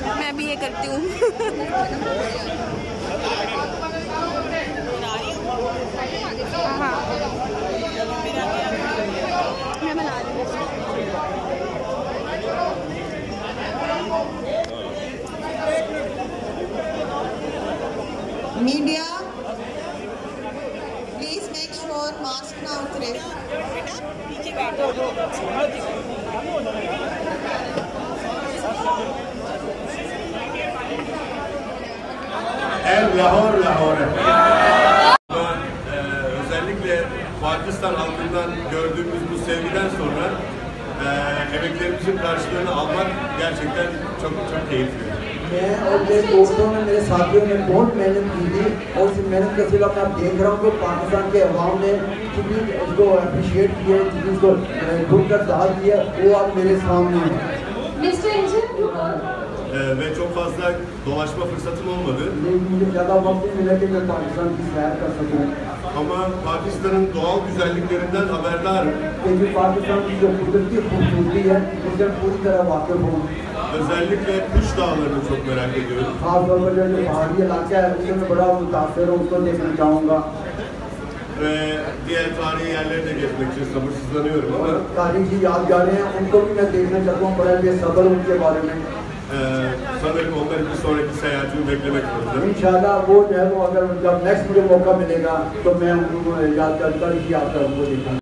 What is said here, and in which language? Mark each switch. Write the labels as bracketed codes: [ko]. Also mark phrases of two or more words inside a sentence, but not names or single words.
[hi] मैं भी ये करती हूँ। हाँ मैं बना रही हूँ। [en] media please make sure mask [hi] ना उतरे। Lahor Lahor. [tr] Özellikle Pakistan halkından gördüğümüz bu sevgiden sonra emeklerimizin karşılığını almak gerçekten çok keyifli. [hi] मैं और मेरे दोस्तों ने, मेरे साथियों ने बहुत मेहनत की थी और इस मेहनत का सिला मैं देख रहा हूँ कि पाकिस्तान के अवाम ने कितनी उसको अप्रिशिएट किया, कितनी उसको खुद का दाद दिया, वो अब मेरे सामने है। [tr] Ve çok fazla dolaşma fırsatım olmadı. [hi] मुझे ज़्यादा वक्त नहीं मिला कि मैं पाकिस्तान की सैर कर सकूँ। [tr] Ama Pakistan'ın doğal güzelliklerinden haberdarım. [hi] क्योंकि पाकिस्तान की जो कुदरती खूबसूरती है उससे पूरी तरह वाकिफ हूँ। [tr] Özellikle Kuş Dağları'nı çok merak ediyorum. [hi] खासतौर पर जो पहाड़ी इलाका है उससे मैं बड़ा मुतासर हूँ, उसको देखना चाहूँगा। [tr] Ve diğer tarihi yerleri de gezmek için sabırsızlanıyorum ama [hi] तारीखी यादगारें हैं उनको भी मैं देखना चाहता हूँ, बड़ा बेसब्र हूँ उनके बारे में। [tr] sanırım onların bir sonraki seyahatimi beklemek zorundayım. [hi] इंशाल्लाह वो जो है वो अगर जब नेक्स्ट मुझे मौका मिलेगा तो मैं उनको यादगार की यात्रा उनको देखूँगा।